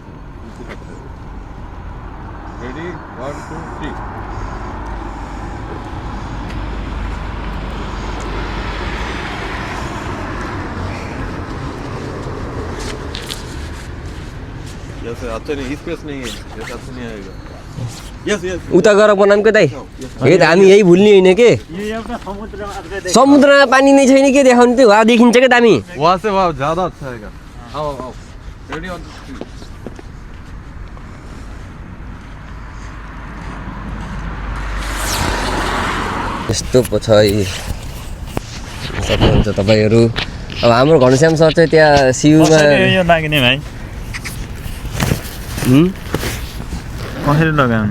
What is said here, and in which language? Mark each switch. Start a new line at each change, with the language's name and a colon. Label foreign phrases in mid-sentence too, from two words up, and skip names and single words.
Hindi: रेडी 1 2 3। जैसे अच्छा नहीं, स्पेस नहीं है, जैसे अच्छा नहीं आएगा।
Nepali: उता गएर बनाऊँ के दाइ? हे त हामी यही भुल्ने होइन के? समुद्रमा पानी नै छैन के देखाउने? त्यो वहाँ देखिन्छ क्या दामी।
Hindi: वहाँ से वहाँ ज्यादा अच्छा आएगा। आओ रेडी 1 2 3।
Nepali: यस्तो पो छ सक्नुहुन्छ तपाईँहरू। अब हाम्रो घनश्याम सर चाहिँ त्यहाँ सियुमा लाग्ने भाइ, कसरी लगाउने?